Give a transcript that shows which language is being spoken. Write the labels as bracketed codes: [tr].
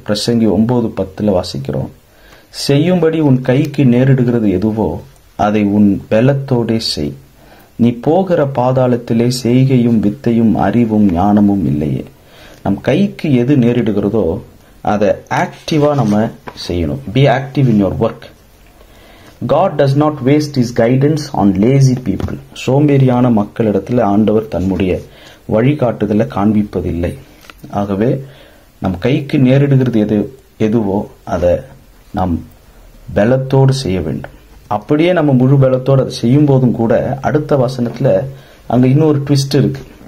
[ta] பிரசங்கி 9:10 வாசிக்கிறோம், செய்யும்படி உன் கைக்கு நேரிடுகிறது எதுவோ அதை உன் பலத்தோடே செய். நீ போகிற பாதாளத்திலே செய்கையும் வித்தையும் அறிவும் ஞானமும் இல்லையே. நம் கைக்கு எது நேரிடுகிறதோ அதை ஆக்டிவா நம்ம செய்யணும். [en] Be active in your work. God does not waste his guidance on lazy people. [ta] சோம்பேறியான மக்களிடத்தில் ஆண்டவர் தன்னுடைய வழிகாட்டுதலை காண்பிப்பதில்லை. ஆகவே நம் கைக்கு நேரிடுகிறது எதுவோ அதை நாம் பலத்தோடு செய்ய வேண்டும். அப்படியே நம்ம முழு பலத்தோடு அதை செய்யும் போதும் கூட அடுத்த வசனத்துல அங்க இன்னொரு ட்விஸ்ட் இருக்கு.